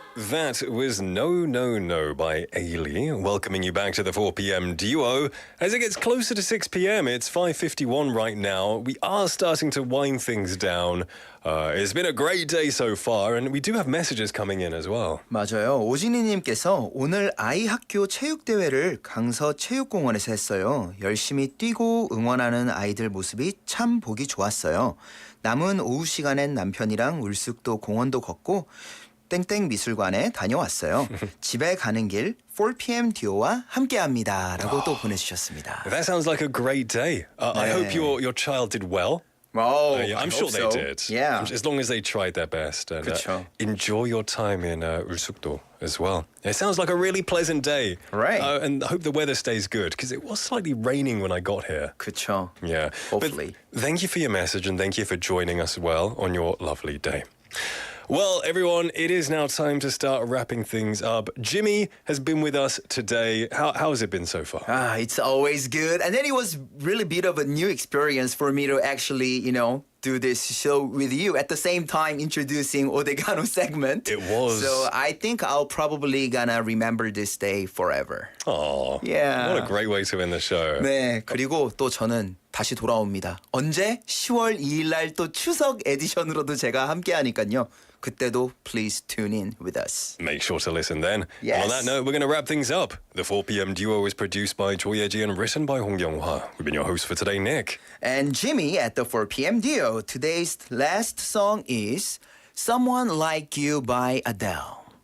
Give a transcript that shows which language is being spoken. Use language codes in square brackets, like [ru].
[en] That was No No No by Ailey, welcoming you back to the 4 p.m. duo. As it gets closer to 6 p.m, it's 5:51 right now. We are starting to wind things down. It's been a great day so far, and we do have messages coming in as well. [ko] 맞아요. 오진희님께서 오늘 아이 학교 체육대회를 강서 체육공원에서 했어요. 열심히 뛰고 응원하는 아이들 모습이 참 보기 좋았어요. 남은 오후 시간엔 남편이랑 울숙도 공원도 걷고 땡땡 미술관에 다녀왔어요. 집에 가는 길 4pm 듀오와 함께합니다. 라고 또 보내주셨습니다. [en] That sounds like a great day. I hope your child did well. Oh, I'm sure they did. Yeah. As long as they tried their best. And [ko] 그쵸. [en] enjoy your time in Ulsukdo as well. It sounds like a really pleasant day. Right. And I hope the weather stays good because it was slightly raining when I got here. [ko] 그쵸. [en] Yeah. Hopefully. But thank you for your message and thank you for joining us well on your lovely day. Well, everyone, it is now time to start wrapping things up. Jimmy has been with us today. How has it been so far? It's always good. And then it was really bit of a new experience for me to actually, do this show with you at the same time introducing Odega노 segment. It was. So I think I'll probably gonna remember this day forever. Oh, yeah. What a great way to end the show. [ko] 네, 그리고 또 저는 다시 돌아옵니다. 언제? 10월 2일 날 또 추석 에디션으로도 제가 함께 하니까요. 그때도 [en] please tune in with us. Make sure to listen then. Yes. And on that note, we're going to wrap things up. The 4pm duo is produced by Choi Ye-ji and written by Hong Kyung-hwa. We've been your hosts for today, Nick. And Jimmy at the 4pm duo. Today's last song is Someone Like You by Adele.